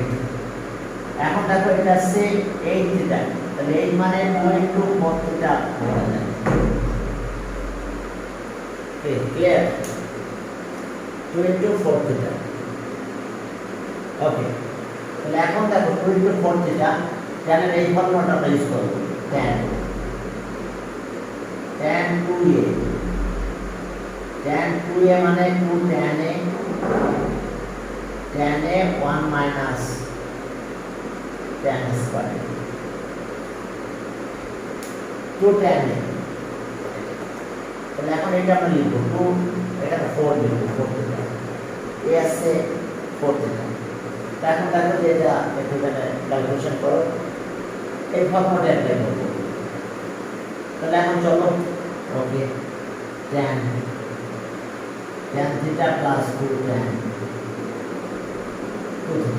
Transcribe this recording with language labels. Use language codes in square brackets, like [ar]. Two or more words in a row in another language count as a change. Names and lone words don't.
[bn] এখন দেখো এটা আছে 8 থিটা, তাহলে 8 মানে 2 ইনটু 4 থিটা হয়ে যায়। [en] okay clear, [bn] 2 ইনটু 4 থিটা। ওকে, তাহলে এখন দেখো 2 ইনটু 4 থিটা, tan এর এই ফর্মুলাটা আমরা ইউজ করব। [en] tan 2a, tan 2a মানে 2 tan a 1 minus tan square, 2 tan a। [bn] তাহলে এখন এটা আমরা লিখব 2, এটা 4 লিখব, 4 থিটা, a আছে 4 থিটা। এখন দেখো যে এটা একটু ক্যালকুলেশন করো, এই ফর্মুলাটা অ্যাপ্লাই করব। তাহলে এখন চলো, ওকে, tan থিটা প্লাস 2 tan 2 থিটা।